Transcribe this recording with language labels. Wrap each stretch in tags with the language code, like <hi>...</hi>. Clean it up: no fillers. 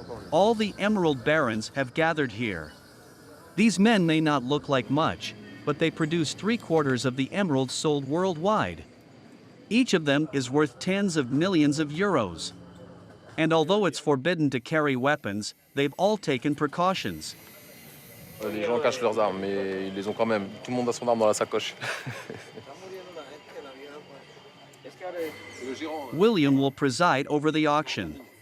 <en>All the emerald barons have gathered here. These men may not look like much, but they produce 3/4 of the emeralds sold worldwide. Each of them is worth tens of millions of euros. And although it's forbidden to carry weapons, they've all taken precautions.</en> <fr>Les gens cachent leurs armes, mais ils les ont quand même. Tout le monde a son arme dans la sacoche.</fr> <en>William will preside over the auction.</en>